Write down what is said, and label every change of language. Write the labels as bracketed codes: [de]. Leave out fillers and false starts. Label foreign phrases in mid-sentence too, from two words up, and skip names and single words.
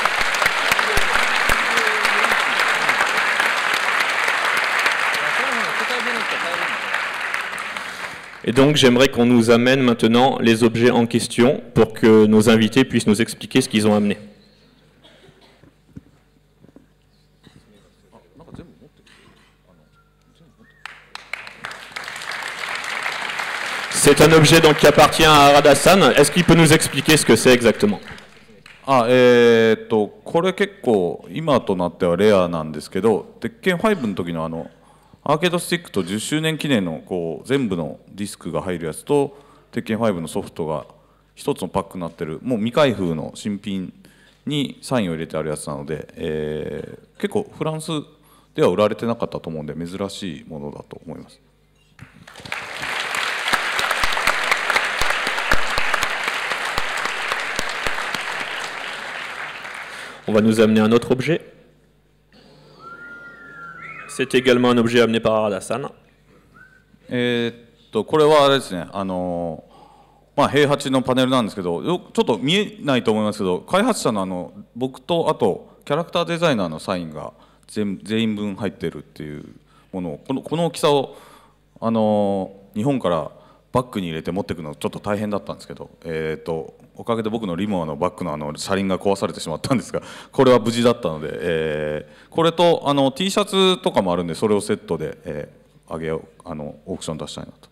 [fr] Et donc, j'aimerais qu'on nous amène maintenant les objets en question pour que nos invités puissent nous expliquer ce qu'ils ont amené. C'est un objet donc qui appartient à Harada-san. Est-ce qu'il peut nous expliquer ce que c'est exactement? [ja] これ結構今となってはレアなんですけど、鉄拳5の時のアーケードスティックと10周年記念の全部のディスクが入るやつと鉄拳5のソフトが一つのパックになってる、もう未開封の新品にサインを入れてあるやつなので、結構フランスでは売られてなかったと思うんで珍しいものだと思います。 [fr] On va nous amener un autre objet. C'est également un objet amené par Harada-san. [ja] これはあれですね、平八のパネルなんですけど、ちょっと見えないと思いますけど、開発者の僕とあとキャラクターデザイナーのサインが全員分入ってるっていうものを、この大きさを日本からバッグに入れて持っていくのちょっと大変だったんですけど、おかげで僕のリモアのバッグの車輪が壊されてしまったんですが、これは無事だったので、これとT シャツとかもあるんで、それをセットで、オークション出したいなと。